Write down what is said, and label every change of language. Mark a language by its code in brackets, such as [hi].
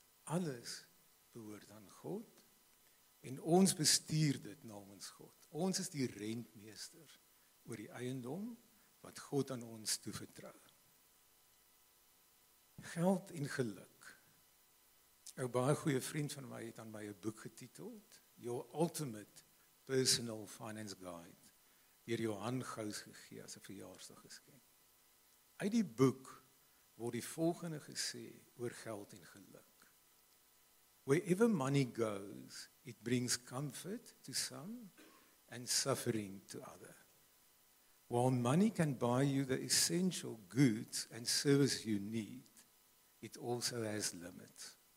[af] Alles behoort aan God en ons bestuur dit namens God. Ons is die rentmeester oor die eiendom wat God aan ons toevertrou. Geld en geluk. 'n baie goeie vriend van my het aan my 'n boek getiteld, Your Ultimate Personal Finance Guide, deur Johan Gous gegee as 'n verjaarsdaggeskenk. Uit die boek word die volgende gesê oor geld en geluk. [en] Wherever money goes, it brings comfort to some and suffering to others. While money can buy you the essential goods and service you need, it also has limits.